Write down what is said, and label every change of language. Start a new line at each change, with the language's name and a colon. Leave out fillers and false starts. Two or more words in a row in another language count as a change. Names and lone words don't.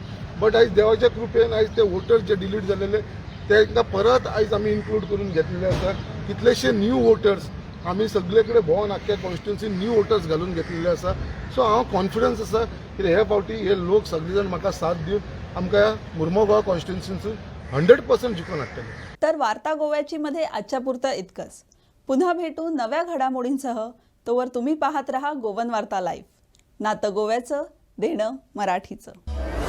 Konkani: बट आयज देवाच्या कृपेन आयज ते वोटर्स जे डिलीट जालेले तांकां परत आयज आमी इन्क्लूड करून घेतलेले आसा. कितलेशे
English: new voters
Konkani: आमी सगळे कडेन भोंवन आख्ख्या कॉन्स्टिट्युन्सीन
English: new voters
Konkani: घालून घेतलेले आसा. सो हांव कॉन्फिडन्स आसा की हे फावटी हे लोक सगळे जाण म्हाका साथ दिवन आमकां मुरमुगांव कॉन्स्टिट्युन्सीसून 100% जिखून हाडटले.
Marathi: तर वार्ता गोव्याची मध्ये आजच्या पुरतं इतकंच. पुन्हा भेटू नव्या घडामोडींसह. तोवर तुम्ही पाहत रहा गोवन वार्ता लाईव्ह. नातं गोव्याचं देणं मराठीचं.